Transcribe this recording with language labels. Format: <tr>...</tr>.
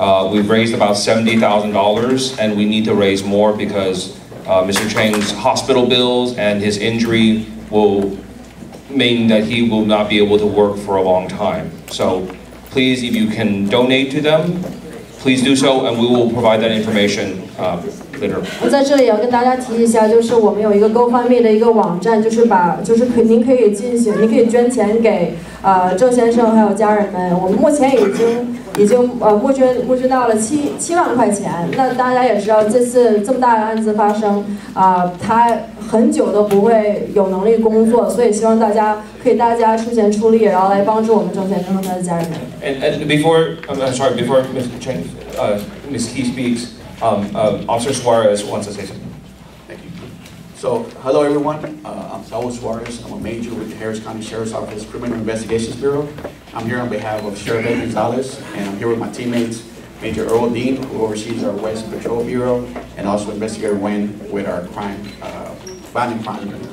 <en>We've raised about $70,000 and we need to raise more because Mr. Cheng's hospital bills and his injury will mean that he will not be able to work for a long time. So please, if you can donate to them, please do so, and we will provide that information later.</en> <zh>我在这里要跟大家提一下，就是我们有一个 GoFundMe 的一个网站，您可以捐钱给郑先生还有家人们。我们目前已经募捐到了7万块钱。那大家也知道，这次这么大的案子发生，他很久都不会有能力工作，所以希望大家出钱出力，然后来帮助我们郑先生和他的家人们。</zh> <en>And before Mr. Cheng, Ms. Key speaks, Officer Suarez wants to say something. Thank you. So, hello everyone. I'm Saul Suarez. I'm a major with the Harris County Sheriff's Office Criminal Investigations Bureau. I'm here on behalf of Sheriff Ed Gonzalez, and I'm here with my teammates, Major Earl Dean, who oversees our West Patrol Bureau, and also Investigator Wen with our violent crime.</en>